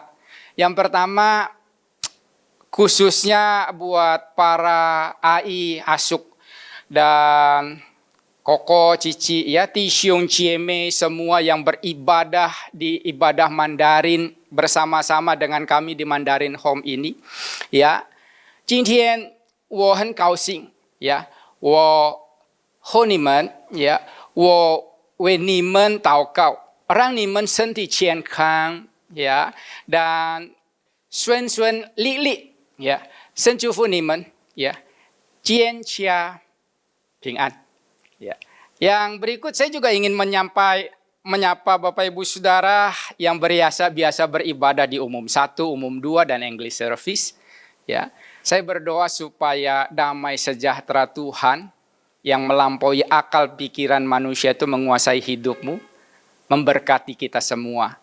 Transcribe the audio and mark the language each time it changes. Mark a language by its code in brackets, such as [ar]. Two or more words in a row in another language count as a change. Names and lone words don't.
[id] Yang pertama khususnya buat para AI, Asuk, dan Koko, Cici, ya, Tisiung, Cieme, semua yang beribadah di ibadah Mandarin bersama-sama dengan kami di Mandarin Home ini, ya. [zh] 今天我很高兴，呀，我和你们，呀，我为你们祷告，让你们身体健康，呀，dan 顺顺利利，呀，神祝福你们，呀，健康平安。Ya. [id] Yang berikut saya juga ingin menyapa Bapak Ibu Saudara yang biasa beribadah di umum 1, umum 2 dan [en] English service. [id] Ya. Saya berdoa supaya damai sejahtera Tuhan yang melampaui akal pikiran manusia itu menguasai hidupmu, memberkati kita semua.